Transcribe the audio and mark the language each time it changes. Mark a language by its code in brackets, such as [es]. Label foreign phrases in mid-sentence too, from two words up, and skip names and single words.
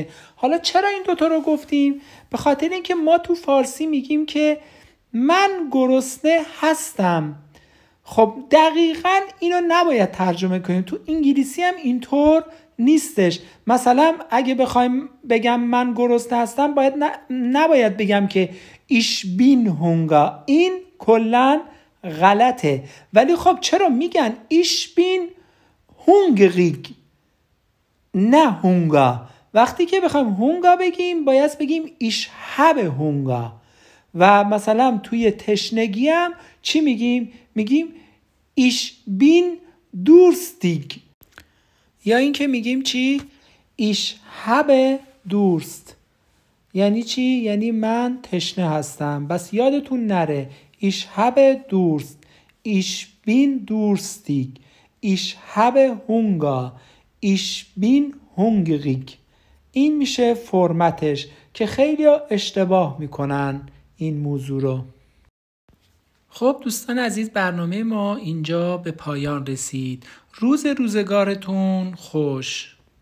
[fa] حالا چرا این دوتا رو گفتیم؟ به خاطر اینکه ما تو فارسی میگیم که من گرسنه هستم. خب دقیقاً اینو نباید ترجمه کنیم. تو انگلیسی هم اینطور نیستش. مثلا اگه بخوایم بگم من گرسنه هستم نباید بگم که [de] ich bin Hunger. [fa] این کلاً غلطه. ولی خب چرا میگن [de] ich bin hungrig [fa] نه هونگا؟ وقتی که بخوایم هونگا بگیم باید بگیم [de] ich habe Hunger. [fa] و مثلا توی تشنگی هم چی میگیم؟ [de] میگیم ich bin durstig. [fa] یا این که میگیم چی؟ [de] ich habe Durst [fa] یعنی چی؟ یعنی من تشنه هستم. بس یادتون نره [de] ich habe Durst, ich bin durstig, ich habe Hunger, ich bin hungrig. [fa] این میشه فرمتش که خیلی اشتباه میکنن این موضوع رو. خب دوستان عزیز برنامه ما اینجا به پایان رسید. روزگارتون خوش.